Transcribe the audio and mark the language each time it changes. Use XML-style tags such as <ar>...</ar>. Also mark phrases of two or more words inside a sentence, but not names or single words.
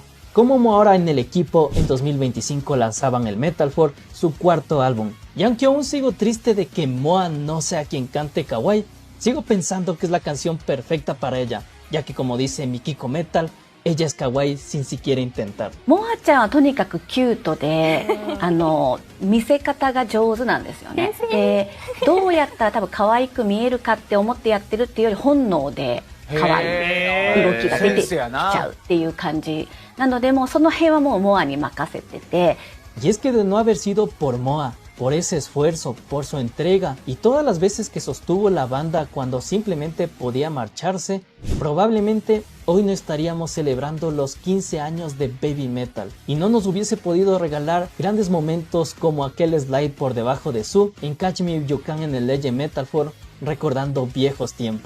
<es>Como ahora en el equipo en 2025 lanzaban el Metal For, su cuarto álbum. Y aunque aún sigo triste de que Moa no sea quien cante Kawaii, sigo pensando que es la canción perfecta para ella, ya que como dice Mikiko Metal, ella es kawaii sin siquiera intentar.</es> <ja>モアちゃんはとにかくキュートで見せ方が上手なんですよね。でどうやったら多分可愛く見えるかって思ってやってるっていうより本能で可愛い動きが出てきちゃうっていう感じなので、もうその辺はもうモアに任せてて。</ja> <es>Y es que de no haber sido por Moa, por ese esfuerzo, por su entrega y todas las veces que sostuvo la banda cuando simplemente podía marcharse, probablemente hoy no estaríamos celebrando los 15 años de Baby Metal y no nos hubiese podido regalar grandes momentos como aquel slide por debajo de Su en Catch Me If You Can en el Legend Metal 4, recordando viejos tiempos.</es>